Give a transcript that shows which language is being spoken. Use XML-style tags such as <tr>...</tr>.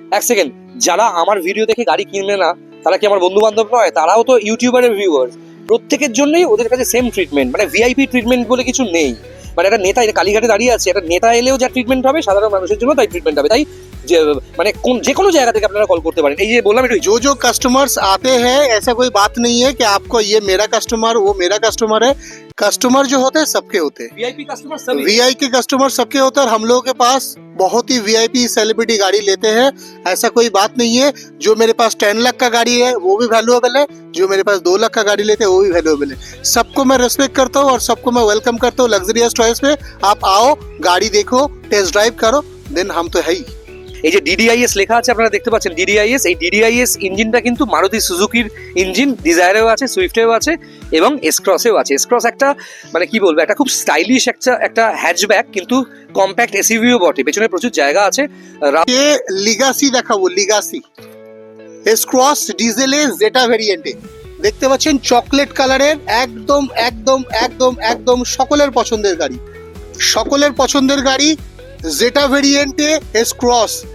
<bn>এক সেকেন্ড, যারা আমার ভিডিও দেখে গাড়ি কিনবে না তারা কি আমার বন্ধু বান্ধব নয়? তারাও তো ইউটিউবারের ভিউয়ার্স। প্রত্যেকের জন্যই ওদের কাছে সেম ট্রিটমেন্ট, মানে ভিআইপি ট্রিটমেন্ট বলে কিছু নেই। মানে একটা নেতা কালীঘাটে দাঁড়িয়ে আছে, একটা নেতা এলেও যা ট্রিটমেন্ট হবে সাধারণ মানুষের জন্য তাই ট্রিটমেন্ট হবে। তাই যে মানে যে কোনো জায়গা থেকে আপনারা কল করতে পারেন। এই যে বললাম একটু,</bn> <hi>जो कस्टमर्स आते हैं ऐसा कोई बात नहीं है कि आपको ये मेरा कस्टमर वो मेरा कस्टमर है। कस्टमर जो होते हैं सबके होते हैं,</hi> <bn>ভিআইপি কাস্টমার সবই।</bn> <hi>वीआई के कस्टमर सबके होते हैं, और हम लोगों के पास बहुत ही वीआईपी सेलिब्रिटी गाड़ी लेते हैं। ऐसा कोई बात नहीं है, जो मेरे पास 10 लाख का गाड़ी है वो भी वैल्यूएबल है, जो मेरे पास 2 लाख का गाड़ी लेते हैं वो भी वैल्यूएबल है। सबको मैं रेस्पेक्ट करता हूँ और सबको मैं वेलकम करता हूँ लग्जरियस चॉइस में। आप आओ, गाड़ी देखो, टेस्ट ड्राइव करो, देन हम तो है ही।</hi> <bn>এই যে ডিডিআইএস লেখা আছে আপনারা দেখতে পাচ্ছেন, ডিডিআইএস, এই ডিডিআইএস ইঞ্জিনটা কিন্তু মারুতি সুজুকির ইঞ্জিন, ডিজায়ারেও আছে, সুইফটেও আছে, এবং এসক্রসেও আছে। এসক্রস একটা মানে কি বলবো, একটা খুব স্টাইলিশ একটা হ্যাচব্যাক, কিন্তু কম্প্যাক্ট এসইউভিও বটে, পেছনে প্রচুর জায়গা আছে। ये লিগাসি দেখাবো, লিগাসি এস ক্রস ডিজেলে জেটা ভেরিয়েন্টে দেখতে পাচ্ছেন, চকলেট কালারের, একদম একদম একদম একদম সকলের পছন্দের গাড়ি, সকলের পছন্দের গাড়ি, জেটা ভেরিয়েন্টে এস ক্রস।</bn>